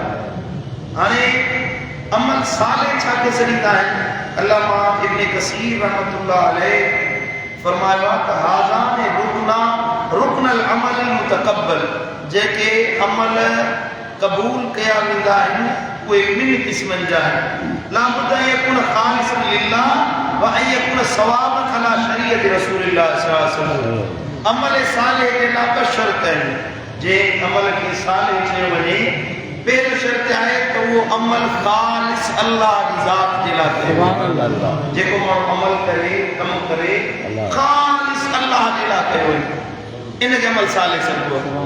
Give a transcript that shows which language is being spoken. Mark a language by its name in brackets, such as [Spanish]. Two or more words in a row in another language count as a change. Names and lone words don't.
[Sindhi] हाणे अमल साले छा के सॾींदा आहिनि? अल्लामा इब्न कसीर [Arabic] رحمة الله عليه [Sindhi] फरमायो आहे त [Arabic] هذان ركنا العمل المتقبل, [Sindhi] जेके अमल क़बूल कया वेंदा आहिनि उहे ॿिनि क़िस्मनि जा आहिनि। [Arabic] لا بد أن يكون خالصا لله وأن يكون صوابا على شريعة رسول الله صلى الله عليه وسلم. [Sindhi] अमल साले जे लाइ ॿ शर्त आहिनि। जे अमल खे साले चयो वञे, पहिरियों शर्त आहे त उहो अमल ख़ालिस अल्लाह जी ज़ात जे लाइ कयो। जेको माण्हू अमल करे, कमु करे, ख़ालिस अल्लाह जे लाइ कयो इनखे अमल साले सॾिबो आहे।